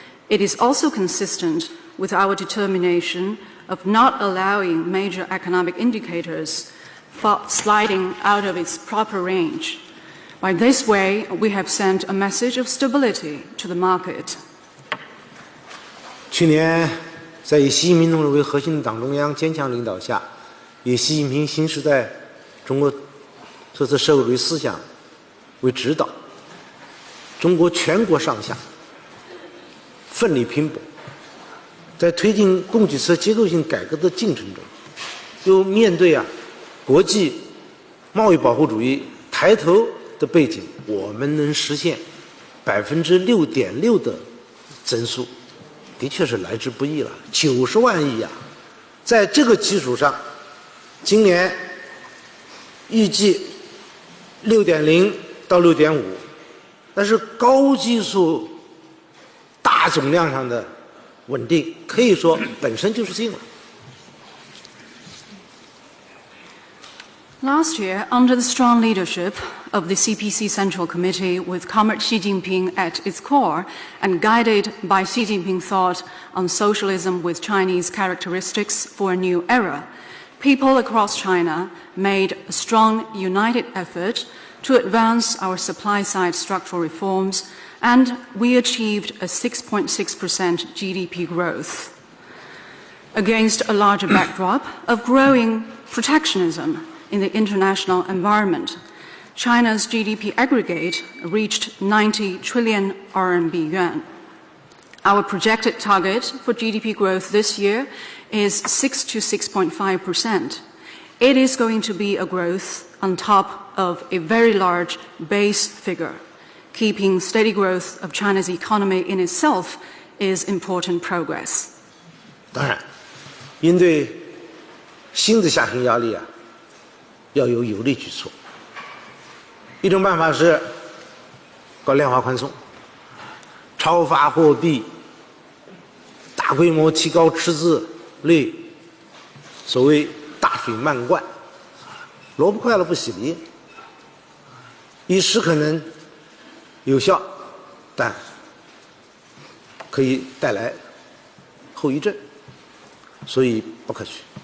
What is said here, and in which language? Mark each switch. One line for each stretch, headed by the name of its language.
English: It is also consistent with our determination of not allowing major economic indicators sliding out of its proper range. By this way, we have sent a message of stability to the market.
Chinese: 去年，在以习近平同志为核心的党中央坚强领导下，以习近平新时代中国特色社会主义思想为指导，中国全国上下奋力拼搏，在推进供给侧结构性改革的进程中，又面对国际贸易保护主义抬头的背景，我们能实现6.6%的增速，的确是来之不易了，90万亿呀！在这个基础上，今年预计6.0到6.5，但是高基数、大总量上的稳定，可以说本身就是进了。
English: Last year, under the strong leadership of the CPC Central Committee, with Comrade Xi Jinping at its core and guided by Xi Jinping thought on socialism with Chinese characteristics for a new era, people across China made a strong, united effort to advance our supply-side structural reforms, and we achieved a 6.6% GDP growth. Against a larger backdrop of growing protectionism in the international environment, China's GDP aggregate reached 90 trillion RMB yuan. Our projected target for GDP growth this year is 6 to 6.5%. It is going to be a growth on top of a very large base figure. Keeping steady growth of China's economy in itself is important progress.
Chinese: 当然，应对新的下行压力要有有力举措。一种办法是搞量化宽松，超发货币，大规模提高赤字率，所谓大水漫灌，萝卜快了不洗梨，一时可能有效，但可以带来后遗症，所以不可取。